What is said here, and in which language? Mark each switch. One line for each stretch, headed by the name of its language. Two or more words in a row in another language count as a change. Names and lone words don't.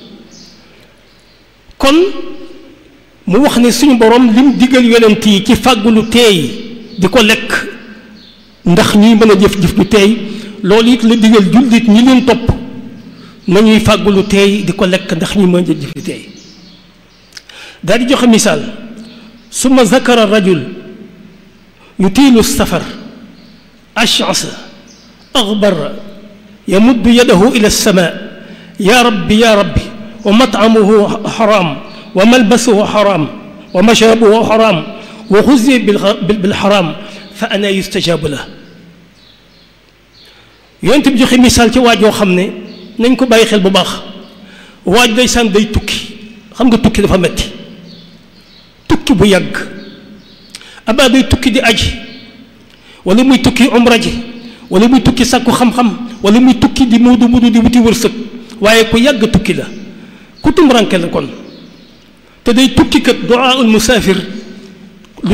Wolof: kon mu wax ne suñu borom lim digal yonent yi ci fàggu lu teey di ko lekk ndax ñuy mën a jëf-jëf lu teey loolu it la digal jullit ñi leen topp nañuy fàggu lu teey di ko lekk ndax ñuy mën a jëf lu teey daal di joxe misaal
Arabic: ثم ذكر رجل يطيل سفر أشعث أغبر يمد يده إلى السماء يا ربي ومطعمه حرام وملبسه حرام ومشربه حرام وغذي بالحرام فأنى يستجاب له
Wolof: yonent bi joxe misaal ci waaj yoo xam ne nañ ko bàyyi xel bu baax waaj day sànn day tukki xam nga tukki dafa metti tukki bu yàgg abaa day tukki di aji wala muy tukki umra ji wala muy tukki sàkku xam-xam wala muy tukki di muudu di wuti wërsëg waaye ku yàgg tukki la ku tumranke la kon te day tukki kat
Arabic: دعاء المسافر
Wolof: lu